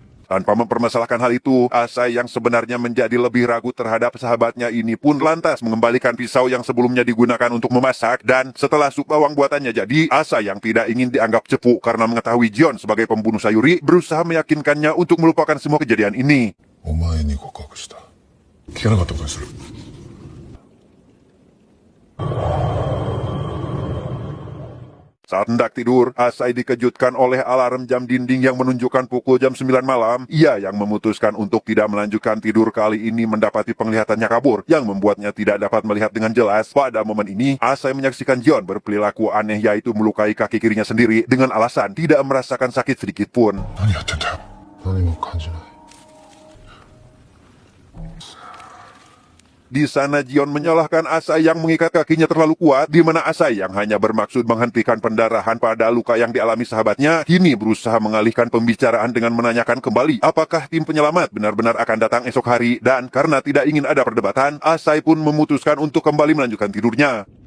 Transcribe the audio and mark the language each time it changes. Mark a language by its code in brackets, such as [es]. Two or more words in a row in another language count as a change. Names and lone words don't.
[id] Tanpa mempermasalahkan hal itu, Asai yang sebenarnya menjadi lebih ragu terhadap sahabatnya ini pun lantas mengembalikan pisau yang sebelumnya digunakan untuk memasak, dan setelah sup bawang buatannya jadi, Asai yang tidak ingin dianggap cepu karena mengetahui Jion sebagai pembunuh Sayuri berusaha meyakinkannya untuk melupakan semua kejadian ini. [ja] お前に告白した。聞かなかったことにする。 [id] Saat hendak tidur, Asai dikejutkan oleh alarm jam dinding yang menunjukkan pukul jam 9 malam. Ia yang memutuskan untuk tidak melanjutkan tidur kali ini mendapati penglihatannya kabur, yang membuatnya tidak dapat melihat dengan jelas. Pada momen ini, Asai menyaksikan Jion berperilaku aneh, yaitu melukai kaki kirinya sendiri dengan alasan tidak merasakan sakit sedikit pun. [ja] 何やってんだよ。何も感じない。 [id] Di sana Jion menyalahkan Asai yang mengikat kakinya terlalu kuat, di mana Asai yang hanya bermaksud menghentikan pendarahan pada luka yang dialami sahabatnya, kini berusaha mengalihkan pembicaraan dengan menanyakan kembali apakah tim penyelamat benar-benar akan datang esok hari, dan karena tidak ingin ada perdebatan, Asai pun memutuskan untuk kembali melanjutkan tidurnya.